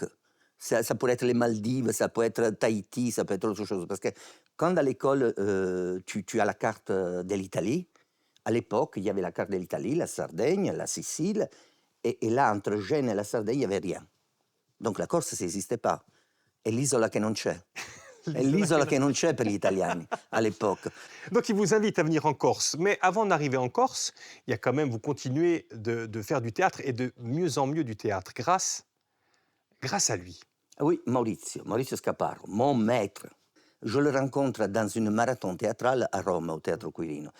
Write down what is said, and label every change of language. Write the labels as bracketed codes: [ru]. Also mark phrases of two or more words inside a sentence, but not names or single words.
[fr] Ça pourrait être les Maldives, ça peut être Tahiti, ça peut être autre chose. Parce que quand à l'école, tu as la carte de l'Italie, à l'époque, il y avait la carte de l'Italie, la Sardaigne, la Sicile, et là, entre Gênes et la Sardaigne, il n'y avait rien. Donc la Corse, ça n'existait pas. [it] È l'isola che non c'è. È l'isola che non c'è per gli italiani, [fr] à l'époque. Donc il vous invite à venir en Corse. Mais avant d'arriver en Corse, il y a quand même, vous continuez de faire du théâtre et de mieux en mieux du théâtre grâce à lui. Oui, Maurizio Scaparo, mon maître. Je le rencontre dans une marathon théâtrale à Rome, au Théâtre Quirino.